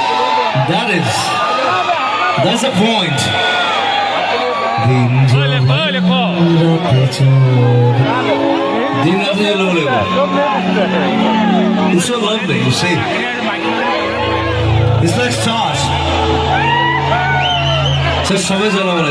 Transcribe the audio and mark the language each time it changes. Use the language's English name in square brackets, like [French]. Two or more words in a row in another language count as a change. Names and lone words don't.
[English] that's a point. [Assamese] দিন ৰাতি ল'ব লাগিব। [English] It's so lovely, you see. It's like stars. [Assamese] সবাই জ্বলাব লাগিব।